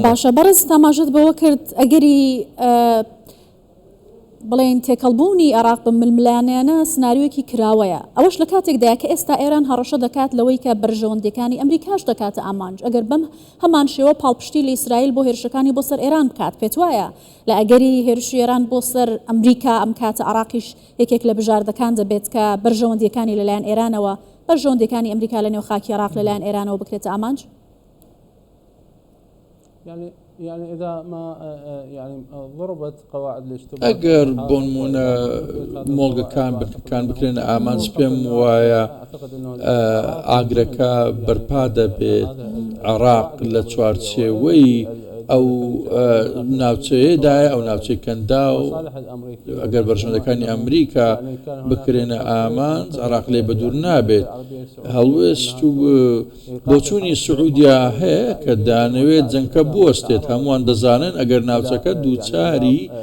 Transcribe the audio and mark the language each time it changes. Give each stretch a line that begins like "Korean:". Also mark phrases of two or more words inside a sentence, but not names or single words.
Central Kurdish: باشە بەڕێز تاماژەت بەوە کرد ئەگەری بڵێن تێکەڵبوونی عراق بە ململانیانە سناریۆکی کراوەیە ئەوەش لە کاتێکدایە کە ئێستا ئێران هەڕەشە دەکات لەوەی کە بەرژەوەندەکانی ئەمریکاش دەکاتە ئامانج ئەگەر بەم هەمان شێوە پاڵپشتی لە ئیسرائیل بۆ هێرشەکانی بۆ سەر ئێران بکات پێت وایە لە ئەگەری هێرشی ئێران بۆ سەر ئەمریکا ئەم کاتە عراقیش یەکێک لە بژاردەکان دەبێت کە بەرژەوەندەکانی لەلایەن ئێرانەوە بەرژەوەندەکانی ئەمریکا لە نێو خاکی عراق لەلایەن ئێرانەوە بکرێتە ئامانج
Arabic: يعني إذا ما يعني ضربت قواعد الاشتباك
Central Kurdish: ئەگەر بۆ نمونە مۆڵگەکان بنکەکان بکرێنە ئامانج پێم وایە ئاگرەکە بەرپا دەبێت عراق لە چوارچێوەی ئەو ناوچەیەدایە ئەو ناوچەی کەندا و ئەگەر بەرژەوەندەکانی ئەمریکا بکرێنە ئامانج عراق لێ بەدوور نابێت هەڵوێست و بۆچوونی سعودیا هەیە کە دانەوێت جەنگکە بوەستێت هەمووان دەزانن ئەگەر ناوچەکە دووچاری